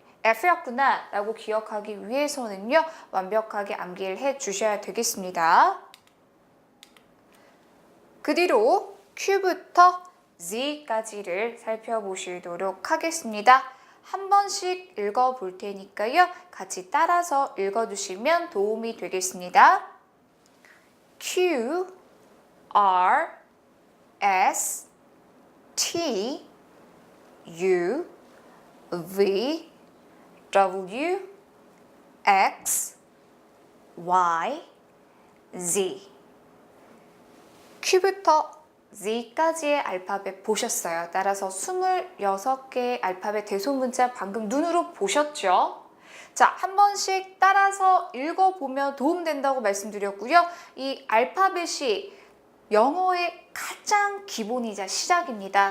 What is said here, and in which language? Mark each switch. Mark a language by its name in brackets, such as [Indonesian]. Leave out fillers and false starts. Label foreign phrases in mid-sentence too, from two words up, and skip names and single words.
[Korean] F였구나 라고 기억하기 위해서는요, 완벽하게 암기를 해 주셔야 되겠습니다. 그 뒤로 Q부터 Z까지를 살펴보시도록 하겠습니다. 한 번씩 읽어볼 테니까요, 같이 따라서 읽어주시면 도움이 되겠습니다. [English] Q, R, S, T, U, V, W, X, Y, Z. [Korean] Q부터 Z까지의 알파벳 보셨어요. 따라서 26개의 알파벳 대소문자 방금 눈으로 보셨죠? 자, 한 번씩 따라서 읽어보면 도움된다고 말씀드렸고요. 이 알파벳이 영어의 가장 기본이자 시작입니다.